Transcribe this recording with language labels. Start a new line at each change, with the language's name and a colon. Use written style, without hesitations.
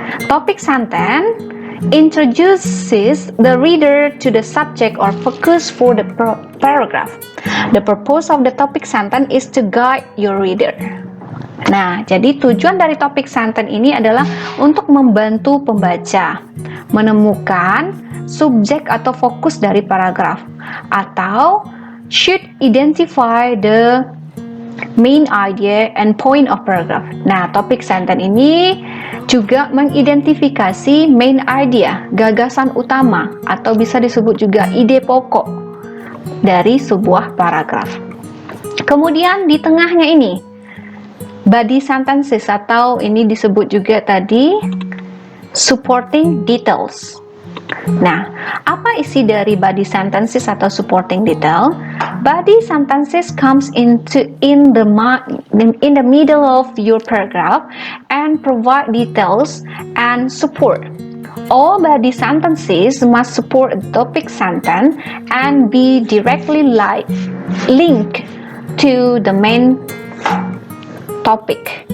English: Topik sentence introduces the reader to the subject or focus for the paragraph. The purpose of the topic sentence is to guide your reader.
Indonesian: Nah, jadi tujuan dari topik sentence ini adalah untuk membantu pembaca menemukan subjek atau fokus dari paragraf, atau
English: should identify the main idea and point of paragraph.
Indonesian: Nah, topik sentence ini juga mengidentifikasi main idea, gagasan utama, atau bisa disebut juga ide pokok dari sebuah paragraf. Kemudian di tengahnya ini body sentences, atau ini disebut juga tadi supporting details. Nah, apa isi dari body sentences atau supporting detail?
English: Body sentences comes in the middle of your paragraph and provide details and support. All body sentences must support a topic sentence and be directly linked to the main topic.